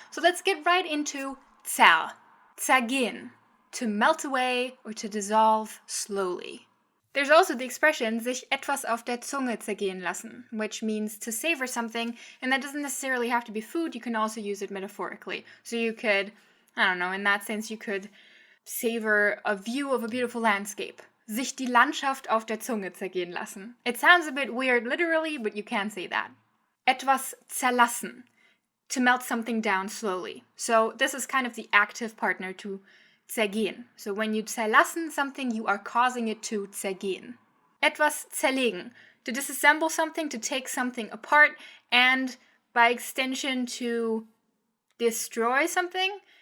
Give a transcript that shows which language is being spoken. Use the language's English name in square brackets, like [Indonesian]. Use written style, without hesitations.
[English] So let's get right into zergehen, to melt away or to dissolve slowly. There's also the expression [German] sich etwas auf der Zunge zergehen lassen, [English] which means to savor something, and that doesn't necessarily have to be food. You can also use it metaphorically. So you could, I don't know, in that sense you could savor a view of a beautiful landscape. [German] Sich die Landschaft auf der Zunge zergehen lassen. [English] It sounds a bit weird literally, but you can say that. Etwas zerlassen, to melt something down slowly. So this is kind of the active partner to zergehen. So when you zerlassen something, you are causing it to zergehen. Etwas zerlegen, to disassemble something, to take something apart, and by extension to destroy something.